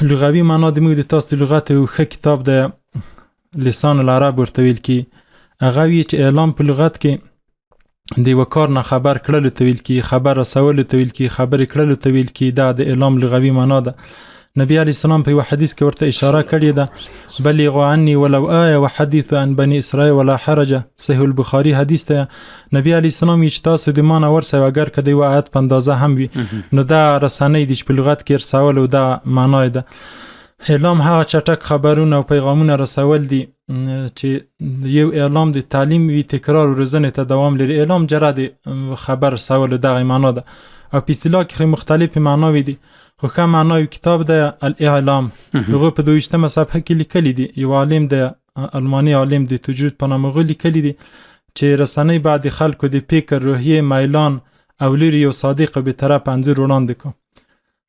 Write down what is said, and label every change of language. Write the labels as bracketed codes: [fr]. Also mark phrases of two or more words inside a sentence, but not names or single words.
[ps] لغوي معنا د موږ د تاسو د لغت یو ښه کتاب د لسان العرب ورته ویل کی. هغه وی چې اعلام په لغت کې د یوه کار نه خبر کړلو ته ویل کی، خبر رسولو ته ویل کی، خبرې کړلو ته ویل کی. دا د اعلام لغوي معنا ده. نبی علیه السلام په یو حدیث کې ورته اشاره کړې ده، [ar] بلغوا عني ولو آیه وحدث عن بني اسرائیل ولا حرج. [ps] صحیح البخاري حدیث ته نبی علیه السلام چې تاسو د ما نه ورسوئ اگر که د یو آیت په اندازه هم وي، نو دا رسنۍ دي چې په لغت کې رسول او دا معنا ده. اعلام هغه چټک خبرونه او پیغامونه رسول دي چې یو اعلام د تعلیم وي، تکرار او روزنې ته دوام لري. اعلام جرد خبر رسول دغه معنا ده او په اصطلاح کې مختلفې معناوې دي. خو ښه معنا یو کتاب ده الاعلام، هغه په 22مه صفحه کې لیکلی دي. یو عالم د الماني عالم د تجرید په نامه هغه لیکلی دي چې رسنۍ باید د خلکو د فکر، روحیې، میلان او لوري یو صادق او بېطرفه انځور وړاندې کړو.